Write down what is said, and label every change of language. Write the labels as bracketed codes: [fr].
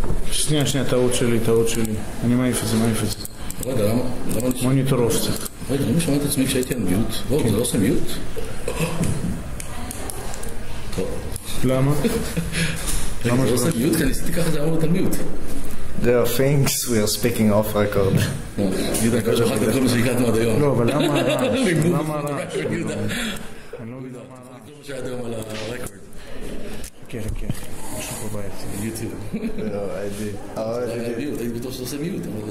[he] שנייה, טעות שלי. אני מעיף את זה. רגע, למה? מוניטור אוף צריך. רגע, אני משמע את עצמי כשהייתי על מיוט. לא, זה לא עושה מיוט? למה? זה לא עושה מיוט? כי אני עשיתי ככה, זה אמור להיות על מיוט. [en] There are things we are speaking off record. [he] יהודה, אני חושב שאחר כל מה שהגעתנו עד היום. לא, אבל למה הרעש? אני אני לא לא יודע מה הרעש. מה שהיה היום על הרקורד. חכה, משהו פה בעייתי. יוטיוב. הייתי בטוח שאתה עושה מיוט.